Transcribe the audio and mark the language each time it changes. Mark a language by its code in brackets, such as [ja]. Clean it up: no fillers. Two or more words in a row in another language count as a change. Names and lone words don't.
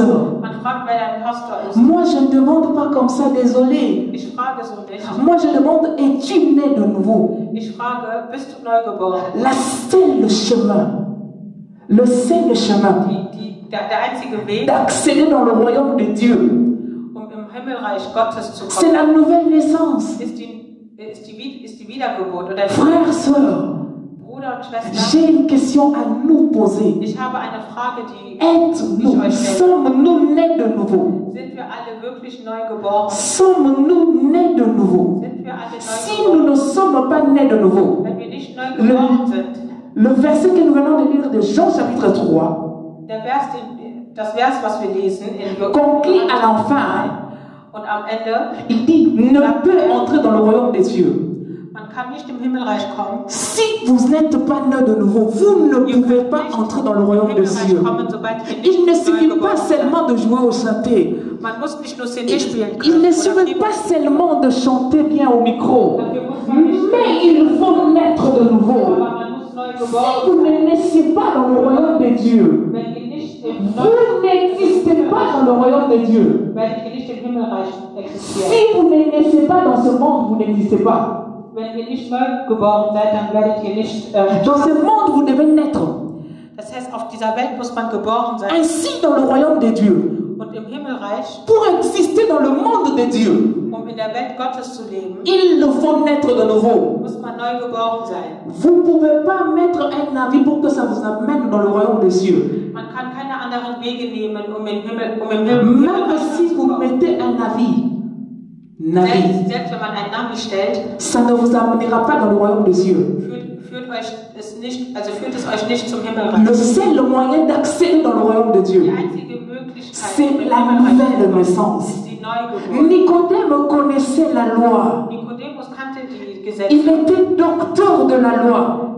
[de] Man fragt, wer dein Pastor ist. [fr] Moi, je ne demande pas comme ça, désolé. [de] Ich frage so nicht. [fr] Moi, je demande, es-tu né de nouveau? [de] Ich frage, bist du neu geboren? [fr] La seule chemin, le seul chemin [de] Der einzige Weg, [fr] d'accéder dans le royaume de Dieu, [de] um im Himmelreich Gottes zu [fr] c'est [de] kommen, [fr] la nouvelle naissance. [de] ist die Wiedergeburt. Oder [fr] Frères, sœurs, [de] Bruder und Schwester, [fr] j'ai une question à nous poser. [de] ich habe eine Frage, die [fr] Êtes-nous, sommes-nous nés de nouveau? [de] sind wir alle wirklich neu geboren? [fr] Sommes-nous nés de nouveau? [de] Sind wir alle [fr] Si [de] neu [fr] nous [de] geboren? [fr] ne sommes pas nés de nouveau, [de] Wenn wir nicht neu geboren sind, [fr] le verset que nous venons de lire de Jean chapitre 3 [de] das Vers, was wir lesen, [fr] conclut à la fin. [de] und am Ende, [fr] Il dit, ne peut entrer dans le royaume des cieux. [de] man kann nicht im Himmelreich kommen. [fr] Si vous n'êtes pas né de nouveau, vous ne pouvez pas entrer dans le royaume des cieux. Il ne suffit pas seulement de jouer au chanter. [de] Man muss nicht nur CD spielen [fr] Il [de] können. [fr] ne suffit pas seulement de chanter bien au micro. Mais il faut naître de nouveau. Si vous ne naissez pas dans le royaume de Dieu, vous n'existez pas dans le royaume de Dieu. Si vous ne naissez pas dans ce monde, vous n'existez pas. Dans ce monde, vous devez naître. [de] Das heißt, auf dieser Welt muss man geboren sein. [fr] Ainsi dans le royaume de Dieu. [de] Und im Himmelreich, [fr] Pour exister dans le monde de Dieu, [de] in der Welt Gottes zu leben, [fr] il faut naître de nouveau. [de] muss man neu geboren sein. [fr] Vous ne pouvez pas mettre un avis pour que ça vous amène dans le royaume des cieux. [de] Man kann keine anderen Wege nehmen, um im Himmel [fr] Même si vous mettez un avis, [de] selbst wenn man einen Namen stellt, [fr] ça ne vous amènera pas dans le royaume des cieux. [de] führt es euch nicht zum [fr] Le [de] Himmelreich. [fr] seul moyen d'accéder dans le royaume de Dieu, [de] Die einzige Möglichkeit, [fr] c'est [de] im [fr] la [de] Himmelreich [fr] nouvelle [de] ist [fr] naissance. [de] die Neugeburt. [fr] Nicodème connaissait la loi. [de] Nikodemus kannte die Gesetze. [fr] Il était docteur de la loi.